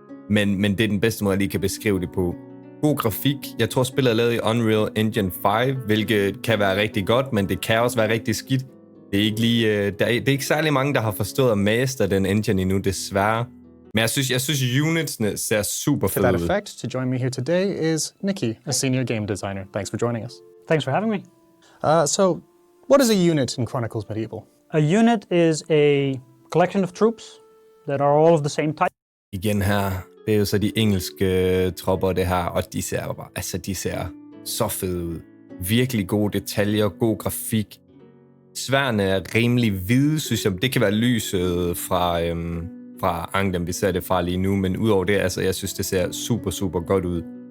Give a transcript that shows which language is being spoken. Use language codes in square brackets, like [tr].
[da] Men det er den bedste måde, jeg lige kan beskrive det på. God grafik. Jeg tror, spillet er lavet i Unreal Engine 5, hvilket kan være rigtig godt, men det kan også være rigtig skidt. Det er ikke lige, det er ikke særlig mange, der har forstået at master den engine endnu, desværre. Men jeg synes unitsene ser super fede ud. [en] To that effect, to join me here today is Nikki, a senior game designer. Thanks for joining us. Thanks for having me. So, what is a unit in Chronicles Medieval? A unit is a collection of troops that are all of the same type. [da] Igen her, det er jo så de engelske tropper, det her, og de ser jo bare, altså de ser så fede ud. Virkelig gode detaljer, god grafik. Sværene er rimelig hvide, synes jeg. Det kan være lyset fra anglen, vi ser det fra lige nu, men udover det, altså jeg synes, det ser super, super godt ud.